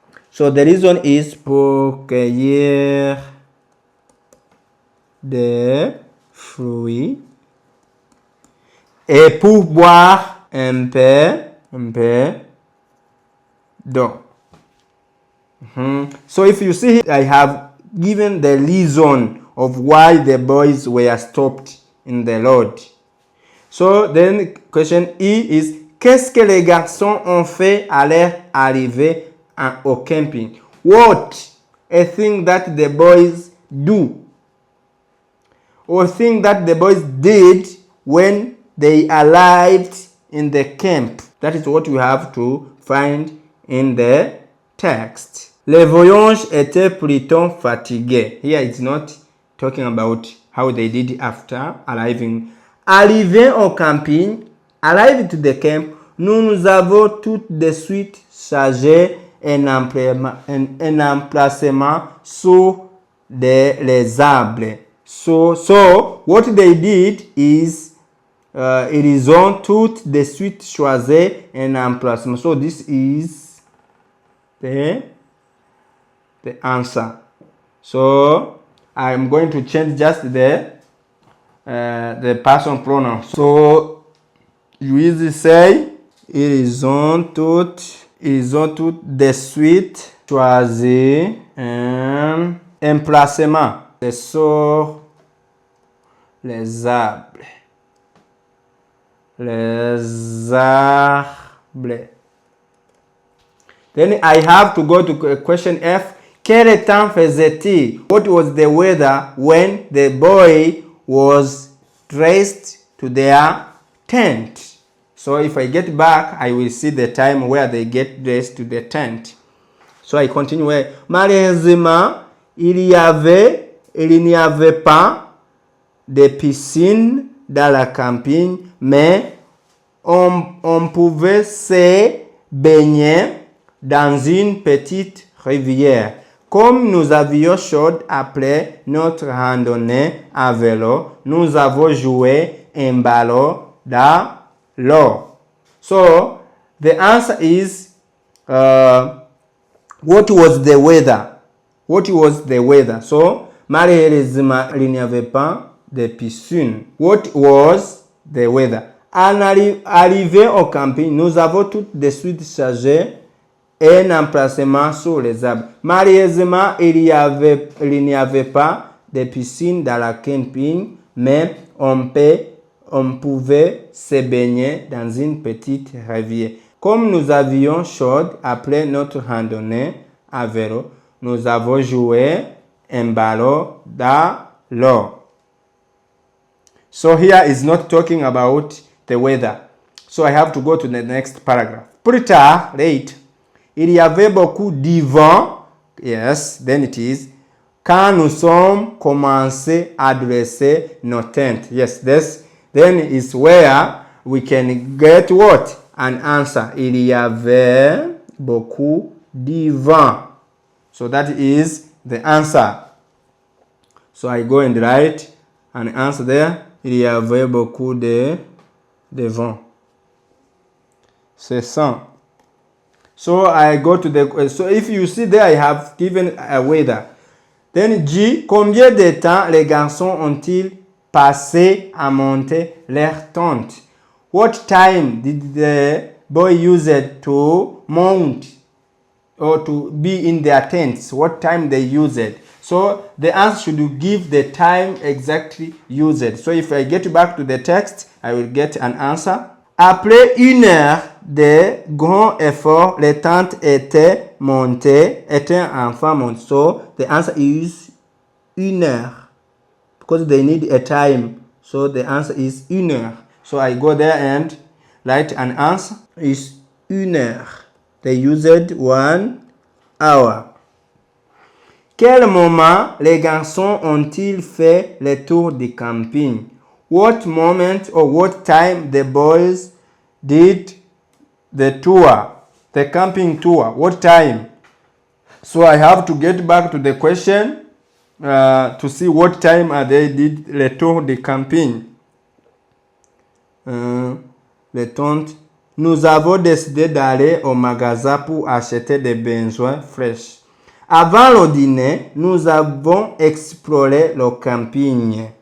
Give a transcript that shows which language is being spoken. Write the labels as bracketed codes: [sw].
[en] So the reason is [fr] pour cueillir des fruits et pour boire un peu d'eau. [en] So if you see, I have given the reason of why the boys were stopped in the road. So then question E is, [fr] qu'est-ce que les garçons ont fait à leur arrivée au camping? [en] What a thing that the boys do, or thing that the boys did when they arrived in the camp. That is what we have to find in the text. [fr] Les voyageurs étaient plutôt fatigués. [en] Here it's not talking about how they did after arriving. [fr] Arrivé au camping, [en] arrived to the camp, [fr] nous avons tout de suite chargé un emplacement sur les arbres. [en] So what they did is, [fr] ils ont tout de suite choisi un emplacement. [en] So this is the answer. So I'm going to change just the person pronoun. So you say [fr] ils ont toutes de suite choisi un emplacement. C'est sur les arbres. Les arbres. [en] Then I have to go to question F. [fr] Quel temps faisait-il? [en] What was the weather when the boy was dressed to their tent? So if I get back, I will see the time where they get dressed to the tent. So I continue. [fr] Malheureusement, il n'y avait pas de piscine dans la campagne, mais on pouvait se baigner dans une petite rivière. Comme nous avions chaud après notre randonnée à vélo, nous avons joué un ballon dans l'eau. [en] So, the answer is, what was the weather? What was the weather? [fr] So, malheureusement, il n'y avait pas de piscine. [en] What was the weather? [fr] Arrivé au camping, nous avons tout de suite chargé un emplacement sur les arbres. Malheureusement, il n'y avait pas de piscine dans la camping, mais on pouvait se baigner dans une petite rivière. Comme nous avions chaud après notre randonnée à vélo, nous avons joué un ballon dans l'eau. [en] So here is not talking about the weather. So I have to go to the next paragraph. [fr] Plus tard, late, il y avait beaucoup de vent. [en] Yes, then it is. [fr] Quand nous sommes commencé à dresser nos tentes. [en] Yes, this then is where we can get what? An answer. [fr] Il y avait beaucoup de vent. [en] So that is the answer. So I go and write an answer there. [fr] Il y avait beaucoup de vent. C'est ça. [en] So I go to the, so if you see there, I have given a weather. [fr] Then G, combien de temps les garçons ont-ils passé à monter leur tente? [en] What time did the boy use it to mount or to be in their tents? What time they use it? So the answer should give the time exactly used. So if I get back to the text, I will get an answer. [fr] Après une heure de grands efforts, les tentes étaient enfin montées. [en] So the answer is une heure. Because they need a time. So the answer is une heure. So I go there and write an answer. Is une heure. They used 1 hour. [fr] Quel moment les garçons ont-ils fait le tour du camping? [en] What moment or what time the boys did the tour, the camping tour? What time? So I have to get back to the question to see what time they did le tour du camping. [fr] Le tente. Nous avons décidé d'aller au magasin pour acheter des besoins fraîches. Avant le dîner, nous avons exploré le camping.